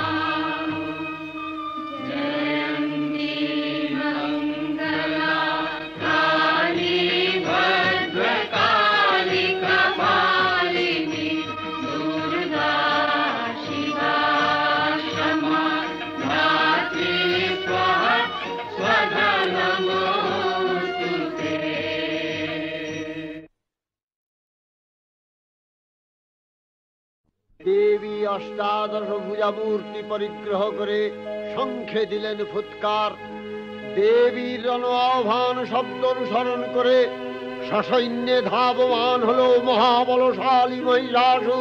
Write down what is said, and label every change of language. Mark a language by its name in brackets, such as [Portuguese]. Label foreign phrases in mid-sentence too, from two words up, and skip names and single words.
[Sanskrit] जयन्ती मङ्गला काली भद्रकाली कपालिनी दुर्गा शिवा क्षमा धात्री स्वाहा स्वधा नमोस्तुते। [Bangla] দেবী অষ্টাদশ ভুজা মূর্তি পরিগ্রহ করে শঙ্খে দিলেন ফুৎকার। দেবীর রণ আহ্বান শব্দ অনুসরণ করে সসৈন্যে ধাবমান হলো মহাবলশালী মহিষাসুর।